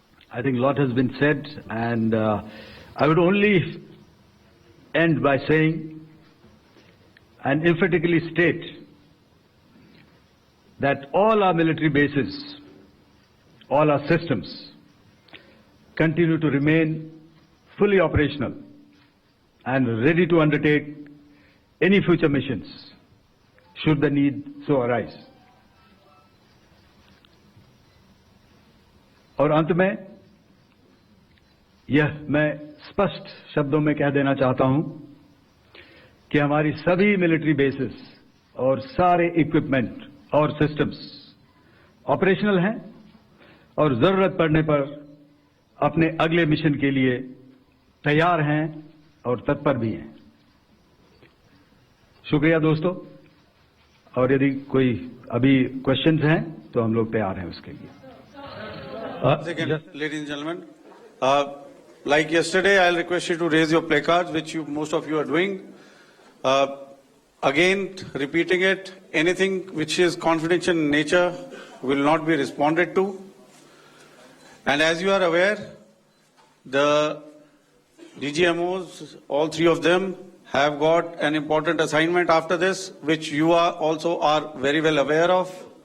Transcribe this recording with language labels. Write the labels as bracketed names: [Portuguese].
[English] I think a lot has been said, and I would only end by saying and emphatically state that all our military bases, all our systems continue to remain fully operational and ready to undertake any future missions should the need so arise. [Hindi] और अंत में यह मैं स्पष्ट शब्दों में कह देना चाहता हूं कि हमारी सभी मिलिट्री बेसेस और सारे इक्विपमेंट और सिस्टम्स ऑपरेशनल हैं और जरूरत पड़ने पर अपने अगले मिशन के लिए तैयार हैं और तत्पर भी हैं. शुक्रिया दोस्तों, और यदि कोई अभी क्वेश्चंस हैं तो हम लोग तैयार हैं उसके लिए. [English] Ladies and gentlemen, Like yesterday, I'll request you to raise your placards, which most of you are doing. Again, repeating it, anything which is confidential in nature will not be responded to. And as you are aware, the DGMOs, all three of them, have got an important assignment after this, which you are also very well aware of.